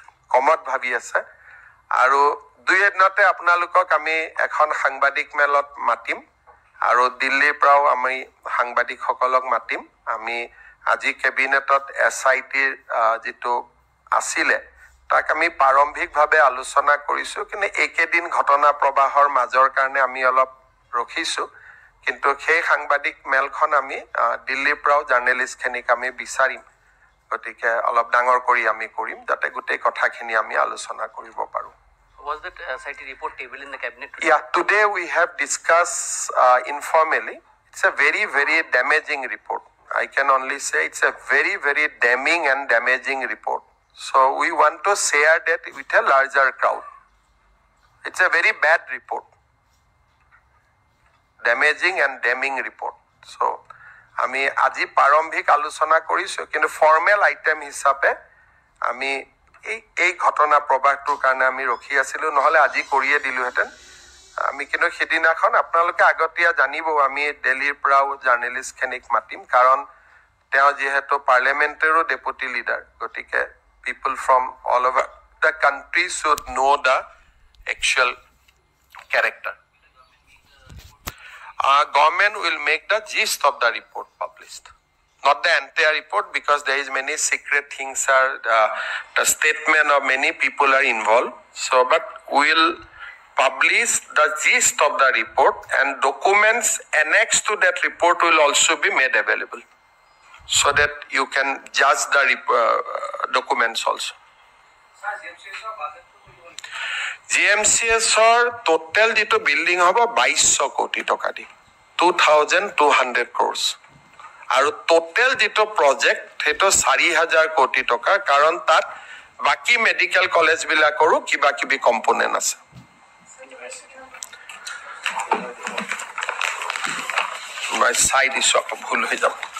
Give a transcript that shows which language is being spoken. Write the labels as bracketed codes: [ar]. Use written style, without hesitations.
[as] কমত ভাবি আছে আৰু দুই এদিনতে আপোনালোকক আমি এখন সাংবাদিক মেলত মাতিম আৰু দিল্লীৰ পৰাও আমি সাংবাদিকসকলক মাতিম আমি আজি কেবিনেটত SITৰ যেটো আছিলে তাক আমি প্ৰাৰম্ভিকভাৱে আলোচনা কৰিছো কিন্তু একেদিন ঘটনা প্ৰবাহৰ মাজৰ কাৰণে আমি অলপ ৰখিছো কিন্তু সেই সাংবাদিক মেলখন আমি দিল্লীৰ পৰাও জাৰ্নেলিষ্টখিনিক আমি বিচাৰিম গতিকে অলপ ডাঙৰ কৰি আমি কৰিম যাতে গোটেই কথাখিনি আমি আলোচনা কৰিব পাৰো [en] Was that SIT report table in the cabinet today? Yeah, today we have discussed informally. It's a very, very damaging report. I can only say it's a very, very damning and damaging report. So we want to share that with a larger crowd. It's a very bad report. Damaging and damning report. [as] So আমি আজি প্ৰাৰম্ভিক আলোচনা কৰিছো কিন্তু formal item হিচাপে আমি এই ঘটনা প্ৰবাহটোৰ কাৰণে আমি ৰখি আছিলো নহলে আজি কৰিয়ে দিলোহেঁতেন আমি কিন্তু সেদিনাখন আপোনালোকে আগতীয়া জানিব আমি দিল্লীৰ পৰাও জাৰ্নেলিষ্টখিনিক মাতিম কাৰণ তেওঁ যিহেতু পাৰ্লিয়ামেণ্টাৰীৰো ডেপুটি লিডাৰ গতিকে [en] people from all over the country should know the actual character. Government will make the gist of the report published. Not the entire report because there is many secret things are the statement of many people are involved. So but we'll publish the gist of the report and documents annexed to that report will also be made available so that you can judge the documents also. [as] GMCSৰ total যেটো building হ'ব 2200 কোটি টকা দি [en] 2200 crores [as] আৰু total যেটো project হেটো 4000 কোটি টকা কাৰণ তাত বাকি মেডিকেল কলেজ বিলাকৰো কিবা কিবি কম্পোনেন্ট আছে মই সাইড ইছু ভুল হৈ যাব